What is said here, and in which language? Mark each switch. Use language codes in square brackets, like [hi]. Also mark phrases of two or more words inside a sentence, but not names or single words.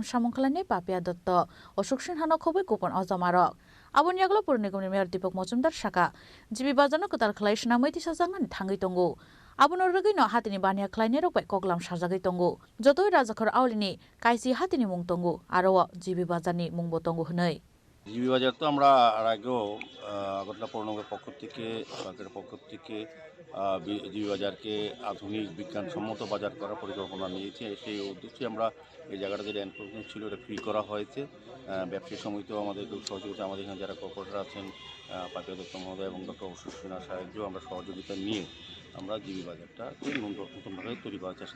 [trp] सामुंखलायनाय पापिया दत्त अशोक सिन्हानो खबै गुबुन अजमार आबुनि आगलाव पुर निगमनि मेयर दीपक मजुमदार साका जीबी बाजारनो कताल खलायसना मैथि साजांनानै थांगै दंगो आबुनो रगैनो हातिनि बानिया खलायनाय रगबाय कगलाम साजागै दंगो जतोय राजाखर आवलिनि कायसि हातिनि मुं दंगो आरो जीबी बाजारनि मुंबो दंगो हनै [bn] जीबी बाजार तो আমরা আর আগেও আগরতলা পৌরনগর পক্ষ থেকে সরকারের পক্ষ থেকে জীবী বাজারকে আধুনিক বিজ্ঞানসম্মত বাজার করার পরিকল্পনা নিয়েছি। সেই উদ্দেশ্যে আমরা এই জায়গাটা যেটা এনক্রোচমেন্ট ছিল এটা ফ্রি করা হয়েছে। ব্যবসায়ী সমিতিও আমাদের খুব সহযোগিতা, আমাদের এখানে যারা কর্পোরেটর আছেন পাপিয়া দত্ত মহোদয় এবং ডক্টর অশোক সিনহার সাহায্য আমরা সহযোগিতা নিয়ে আমরা জীবী বাজারটাকে নতুনভাবে তৈরি করার চেষ্টা।